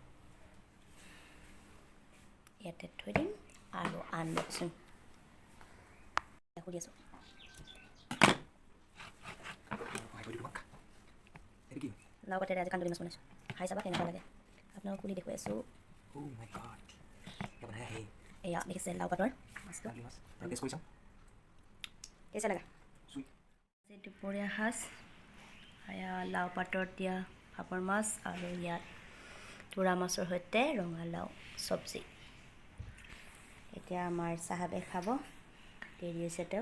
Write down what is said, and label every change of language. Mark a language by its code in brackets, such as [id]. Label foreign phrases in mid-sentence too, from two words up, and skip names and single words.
[as] ইয়াতে থৈ দিম আৰু আনবক্সিং কৰি আছোঁ। লাও পাতেৰে আজি কান্দুলি মাছ বনাইছোঁ, খাই চাবা কেনেকুৱা লাগে। আপোনালোক খুলি দেখুৱাই আছোঁ [en] Oh my god. [hi] क्या बनाया है? [as] এয়া দেখিছে লাও পাতৰ মাছটো [hi] कांडली मास. थोड़ा टेस्ट करी चाहूँ. [as] কেঁচা লগা [en] Sweet. [as] আজি দুপৰীয়া সাজ এয়া লাও পাতত দিয়া ভাপৰ মাছ আৰু ইয়াত তোৰা মাছৰ সৈতে ৰঙালাও চব্জি এতিয়া আমাৰ চাহাবে খাব দেৰি হৈছে তেওঁ